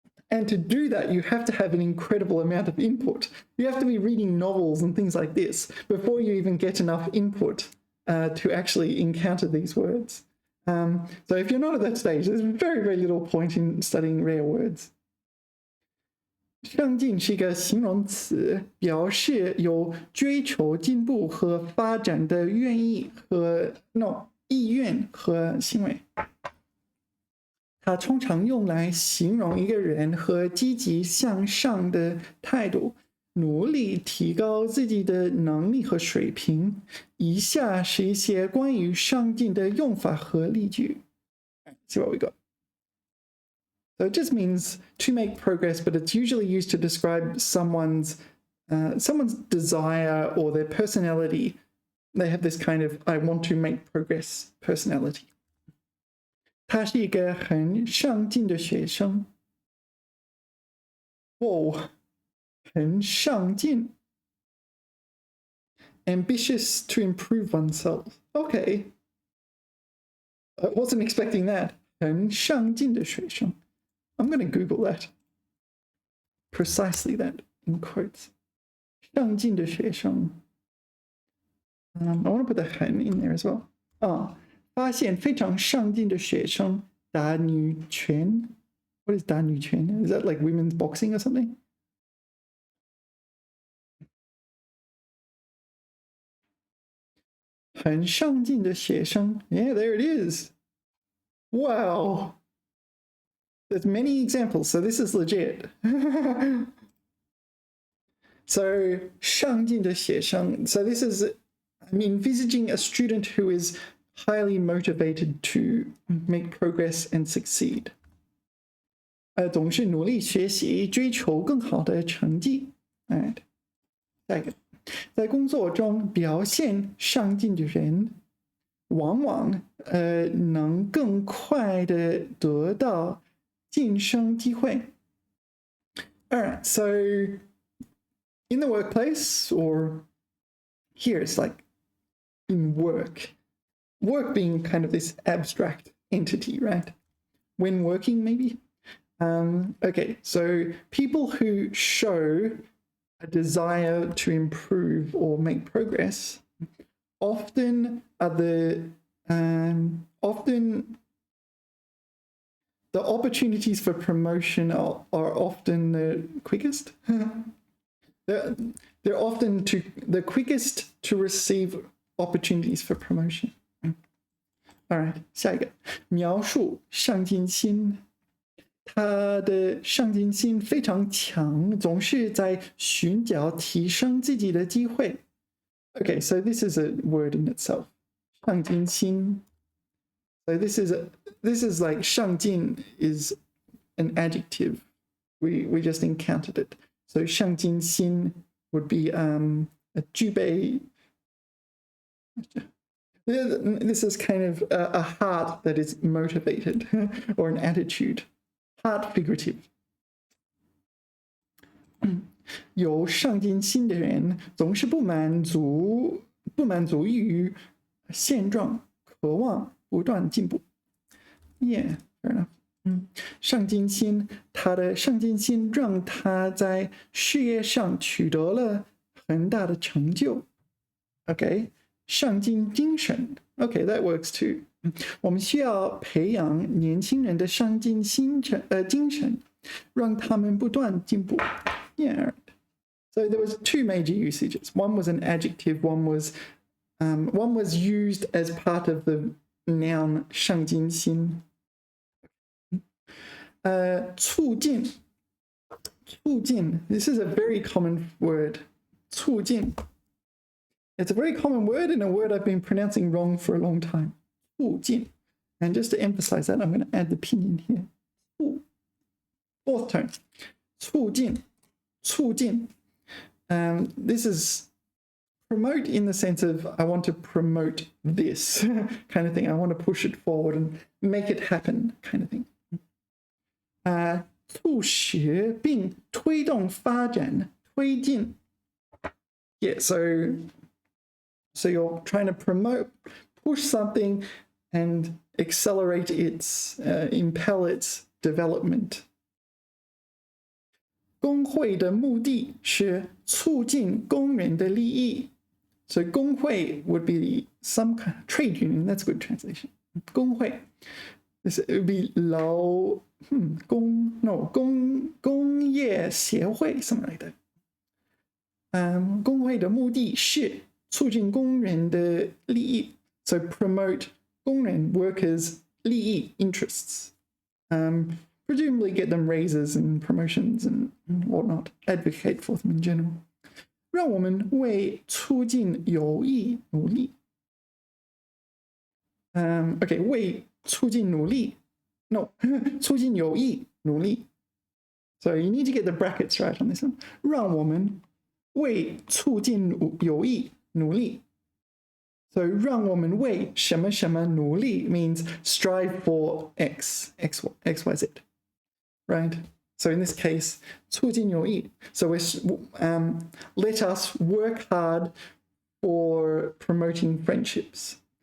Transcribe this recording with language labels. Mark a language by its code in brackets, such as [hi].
[en] And to do that, you have to have an incredible amount of input. You have to be reading novels and things like this before you even get enough input to actually encounter these words. So if you're not at that stage, there's very, very little point in studying rare words. [zh] 上进是一个形容词，表示有追求进步和发展的意愿和行为。它通常用来形容一个人和积极向上的态度，努力提高自己的能力和水平。以下是一些关于上进的用法和例句。 [en] See what we got. So it just means to make progress, but it's usually used to describe someone's desire or their personality. They have this kind of I want to make progress personality. [zh] 他是一个很上进的学生。 Whoa, 很上进。 [en] Ambitious to improve oneself. Okay. I wasn't expecting that. [zh] 很上进的学生。 [en] I'm going to Google that. Precisely that, in quotes. [zh] 上进的学生. [en] I want to put the 很 in there as well. [zh] 发现非常上进的学生打女拳. [en] What is [zh] 打女拳? [en] Is that like women's boxing or something? [zh] "很上进的学生." [en] Yeah, there it is. Wow. There's many examples, so this is legit. [zh] So, 上进的学生. [en] So this is, I'm envisaging a student who is highly motivated to make progress and succeed. [zh] 总是努力学习，追求更好的成绩。 [en] Alright. [zh] 下一个，在工作中表现上进的人，往往能更快的得到晋升机会。 [en] Alright, so in the workplace, or here it's like in work being kind of this abstract entity, right? When working, maybe? Okay, so people who show a desire to improve or make progress often are the Often the opportunities for promotion are often the quickest. they're often the quickest to receive opportunities for promotion. All right, [zh] 下一个描述上进心。他的上进心非常强，总是在寻找提升自己的机会。 [en] Okay, so this is a word in itself. [zh] 上进心. [en] So this is like 上进 is an adjective. We just encountered it. So 上进心 would be具备. This is kind of a heart that is motivated or an attitude. Heart figurative. [zh] 有上进心的人总是不满足于现状，渴望不断进步。 [en] Yeah, fair enough. [zh] 上进心，他的上进心让他在事业上取得了很大的成就。 [en] Okay, 上进精神。Okay, that works too. [zh] 我们需要培养年轻人的上进精神，让他们不断进步。 [en] Yeah. So there was two major usages. One was an adjective. One was used as part of the noun 上进心。 [zh] 促进。 [en] This is a very common word. [zh] 促进. [en] It's a very common word and a word I've been pronouncing wrong for a long time. [zh] 促进. [en] And just to emphasize that, I'm going to add the pinyin here. [zh] 促. [en] Fourth tone. [zh] 促进. [en] This is promote in the sense of I want to promote this kind of thing. I want to push it forward and make it happen kind of thing. [zh] 促使并推动发展推进. [en] Yeah, so you're trying to push something and accelerate impel its development. [zh] 工会的目的是促进工人的利益. [en] So 工会 would be some kind of trade union. That's a good translation. [zh] 工会. This would be 工业协会 something like that. 工会的目的是促进工人的利益. [en] So promote 工人 workers 利益 interests. Presumably get them raises and promotions and whatnot. Advocate for them in general. [zh] 让我们为促进友谊努力. Okay, 为促进努力.No, 促进友谊努力. [en] So you need to get the brackets right on this one. [zh] 让我们为促进友谊努力. [en] So [zh] 让我们为什么什么努力 [en] means strive for X, Y, Z. Right? So in this case, [zh] 促进友谊. [en] So let us work hard for promoting friendships.